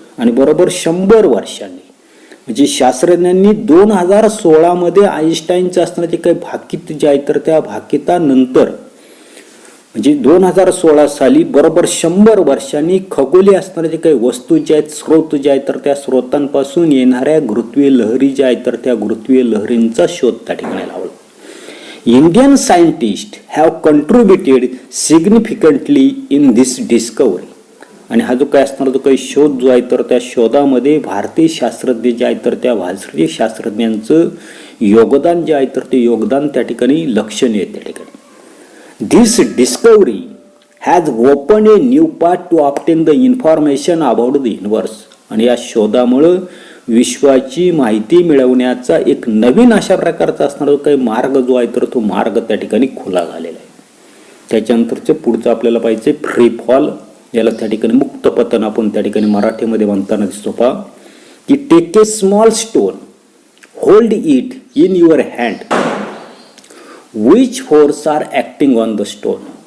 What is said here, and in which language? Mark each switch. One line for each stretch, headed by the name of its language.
Marathi: आणि बरोबर 100 वर्षांनी म्हणजे शास्त्रज्ञांनी 2016 आईन्स्टाईनचं असणारे जे काही भाकीत जे आहे तर त्या भाकितानंतर म्हणजे 2016 साली बरोबर 100 वर्षांनी खगोलीय असणारे जे काही वस्तू जे आहेत, स्रोत जे आहेत तर त्या स्रोतांपासून येणाऱ्या गुरुत्वीय लहरी ज्या आहेत तर त्या गुरुत्वीय लहरींचा शोध त्या ठिकाणी लावला.
English: Indian scientists have contributed significantly in this discovery.
Marathi: आणि हा जो काय असणार जो काही शोध जो आहे तर त्या शोधामध्ये भारतीय शास्त्रज्ञ जे आहेत तर त्या भारतीय शास्त्रज्ञांचं योगदान जे आहे तर ते योगदान त्या ठिकाणी लक्षणीय त्या ठिकाणी.
English: This discovery has opened a new path to obtain the information about the universe.
Marathi: आणि या शोधामुळं विश्वाची माहिती मिळवण्याचा एक नवीन अशा प्रकारचा असणारा काही मार्ग जो आहे तर तो मार्ग त्या ठिकाणी खुला झालेला आहे. त्याच्यानंतरचं पुढचं आपल्याला पाहिजे फ्री फॉल, याला त्या ठिकाणी मुक्त पतन आपण त्या ठिकाणी मराठीमध्ये म्हणताना दिसतो पहा की
English: Take a small stone, hold it in your hand, which force are acting on the stone.